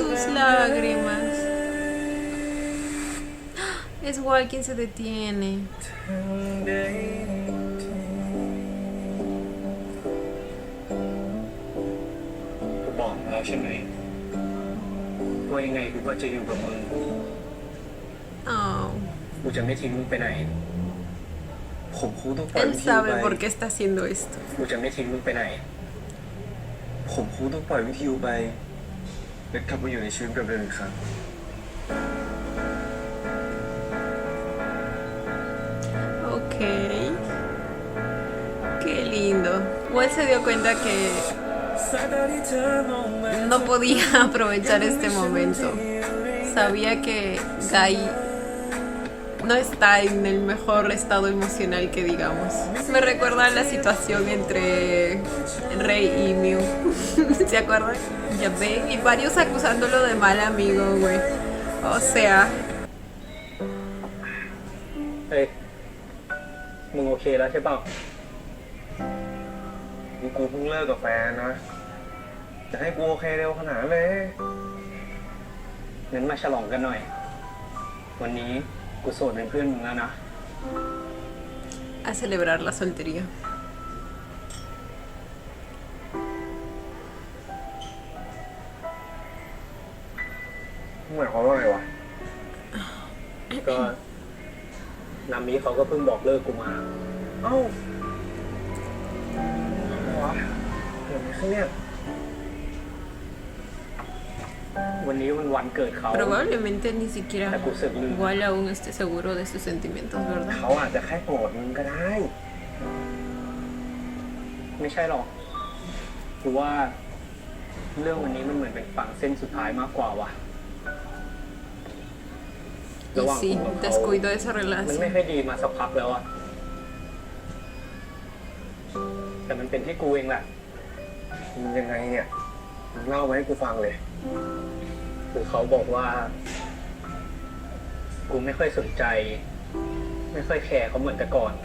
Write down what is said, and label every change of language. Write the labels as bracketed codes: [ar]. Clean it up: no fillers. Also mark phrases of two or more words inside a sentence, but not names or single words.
[es] lágrimas. Es Walt quien se detiene. [th] กูบอกแล้วใช่ไหมว่ายังไงกูก็จะอยู่กับมึง Oh, กูจะไม่ทิ้งมึงไปไหน ผมคงต้องปล่อย [es] él [th] วิธี [es] sabe [th] ไป [es] por qué está haciendo esto. [th] กูจะไม่ทิ้งมึงไปไหน ผมคงต้องปล่อยวิธีไปและกลับมาอยู่ในชีวิตแบบเดิมอีกครั้ง [es] Ok. Qué lindo. Walt se dio cuenta que no podía aprovechar este momento. Sabía que Guy no está en el mejor estado emocional que digamos. Me recuerda a la situación entre Rey y Mew. ¿Se acuerdan? Ya ven, y varios acusándolo de mal amigo, güey. O sea, [th] เฮ้ย มึงโอเคแล้วใช่เปล่ากูเพิ่งเลิกกับแฟนนะ จะให้กูโอเคเร็วขนาดนั้นเลยงั้นมาฉลองกันหน่อย วันนี้กูโสดเป็นเพื่อนมึงแล้วนะ [es] a celebrar la soltería. [th] หมายความว่าไงวะ ก็นามิเขาก็เพิ่งบอกเลิกกูมา เอ้าอะไรวะเกิดอะไรขึ้นเนี่ย วันนี้มันวันเกิดเขา [es] Probablemente ni siquiera La puse blue. Walt aún esté seguro de sus sentimientos, ¿verdad? [th] เขาอาจจะแค่โกรธมึงก็ได้ ไม่ใช่หรอกคือว่า เรื่องวันนี้มันเหมือนเป็นฝั่งเส้นสุดท้ายมากกว่าวะ [es] Y sí, [th] กูกับเขา [es] descuidó esa [th] มันไม่ [es] relación. [th] ค่อยดีมาสักพักแล้วอะแต่มันเป็นที่กูเองแหละมันยังไงเนี่ยมึงเล่ามาให้กูฟังเลย คือเขาบอกว่า กูไม่ค่อยสนใจ ไม่ค่อยแคร์เขาเหมือนแต่ก่อน